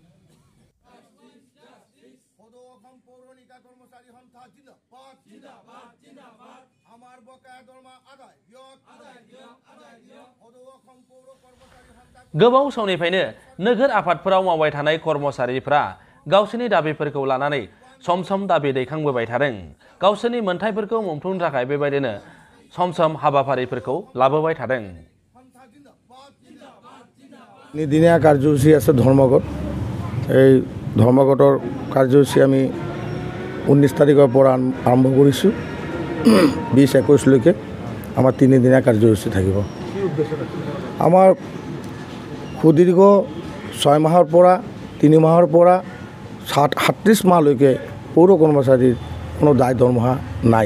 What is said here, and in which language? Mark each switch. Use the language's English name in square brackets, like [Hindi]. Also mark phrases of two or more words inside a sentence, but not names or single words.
[Bodo] गोबाव समनिफ्रायनो नोगोर आफादफोराव मावबाय थानाय कर्मचारिफोरा गावसोरनि दाबिफोरखौ लानानै सम सम दाबि दैखांबोबाय थादों। गावसोरनि मोनथायफोरखौ मोनफुंनो थाखाय बेबायदिनो सम सम हाबाफारिफोरखौ लाबोबाय थादों। [Assamese] নিদিনীয়া কাৰ্যসূচী আছে ধৰ্মঘট। এই ধৰ্মঘটৰ কাৰ্যসূচী আমি 19 তাৰিখৰ পৰা আৰম্ভ কৰিছোঁ। 20-21লৈকে আমাৰ 3 দিনীয়া কাৰ্যসূচী থাকিব। আমাৰ সুদীৰ্ঘ 6 মাহৰ পৰা 3 মাহৰ পৰা 37 মাহলৈকে পৌৰ কৰ্মচাৰীৰ কোনো দায় দৰমহা নাই।